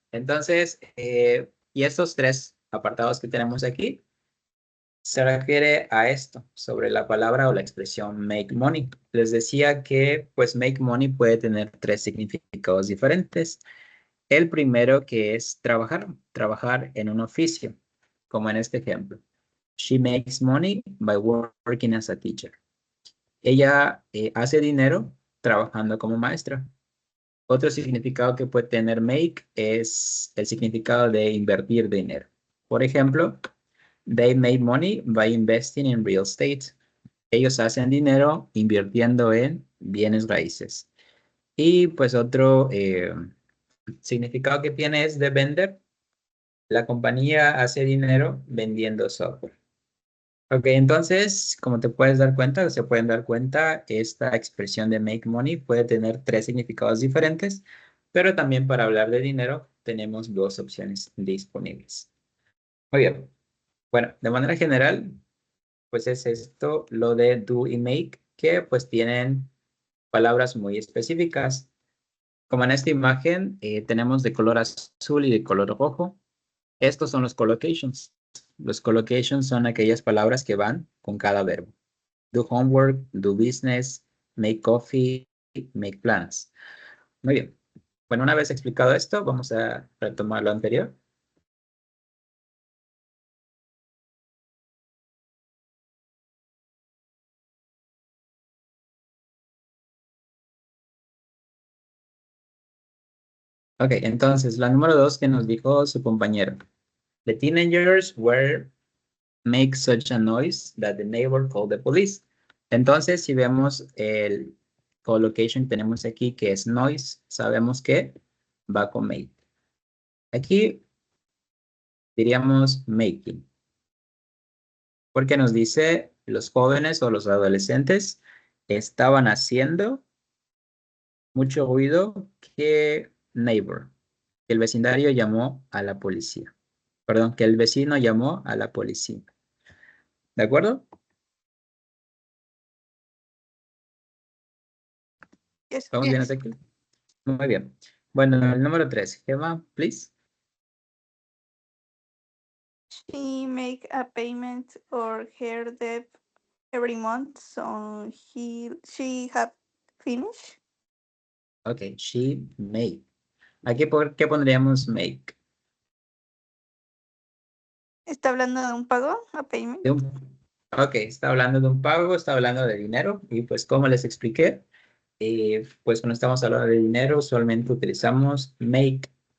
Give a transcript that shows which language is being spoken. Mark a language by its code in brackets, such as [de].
[es] Entonces, y estos tres apartados que tenemos aquí se refiere a esto, sobre la palabra o la expresión make money. Les decía que pues make money puede tener tres significados diferentes. El primero que es trabajar, trabajar en un oficio, como en este ejemplo. [en] She makes money by working as a teacher. [es] Ella hace dinero trabajando como maestra. Otro significado que puede tener make es el significado de invertir dinero. Por ejemplo, [en] they made money by investing in real estate. [es] Ellos hacen dinero invirtiendo en bienes raíces. Y pues otro significado que tiene es de vender. La compañía hace dinero vendiendo software. Ok, entonces, como te puedes dar cuenta, se pueden dar cuenta, esta expresión de make money puede tener tres significados diferentes, pero también para hablar de dinero tenemos dos opciones disponibles. Muy bien. Bueno, de manera general, pues es esto lo de do y make, que pues tienen palabras muy específicas. Como en esta imagen, tenemos de color azul y de color rojo. Estos son los collocations. Los collocations son aquellas palabras que van con cada verbo. [en] Do homework, do business, make coffee, make plans. [es] Muy bien. Bueno, una vez explicado esto, vamos a retomar lo anterior. Ok, entonces, la número 2 que nos dijo su compañero. [en] The teenagers were make such a noise that the neighbor called the police. [es] Entonces, si vemos el collocation que tenemos aquí, que es noise, sabemos que va con make. Aquí diríamos making, porque nos dice los jóvenes o los adolescentes estaban haciendo mucho ruido que neighbor, que el vecindario llamó a la policía. Perdón, que el vecino llamó a la policía. ¿De acuerdo? [en] Yes. [es] ¿Vamos bien hasta aquí? Muy bien. Bueno, el número 3. Gemma, please. [en] She make a payment or her debt every month, so she have finished. [es] Ok, [en] she made. [es] Aquí, ¿por qué pondríamos make? ¿Está hablando de un pago? [en] ¿A payment? [es] Ok, está hablando de un pago, está hablando de dinero y pues como les expliqué, pues cuando estamos hablando de dinero usualmente utilizamos make.